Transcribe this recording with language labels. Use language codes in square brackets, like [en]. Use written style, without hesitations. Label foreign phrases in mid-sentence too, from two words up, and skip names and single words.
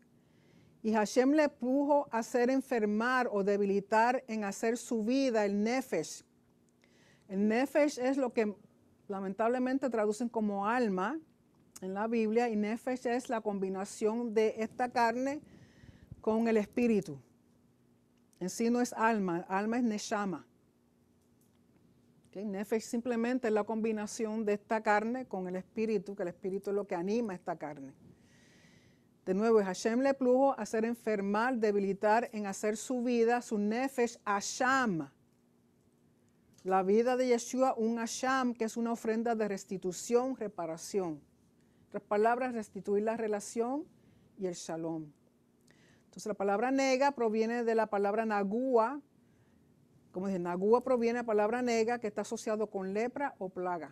[es] Y Hashem le puso a hacer enfermar o debilitar en hacer su vida el nefesh. El nefesh es lo que lamentablemente traducen como alma en la Biblia, y nefesh es la combinación de esta carne con el espíritu. En sí no es alma es neshama. Nefesh simplemente es la combinación de esta carne con el espíritu, que el espíritu es lo que anima esta carne. De nuevo, Hashem le plugo hacer enfermar, debilitar en hacer su vida, su [he] נפש אשם. [es] La vida de Yeshua, un asham, que es una ofrenda de restitución, reparación. En otras palabras, restituir la relación y el shalom. Entonces la palabra nega proviene de la palabra nagúa. Como dije, nagúa proviene de la palabra nega, que está asociado con lepra o plaga.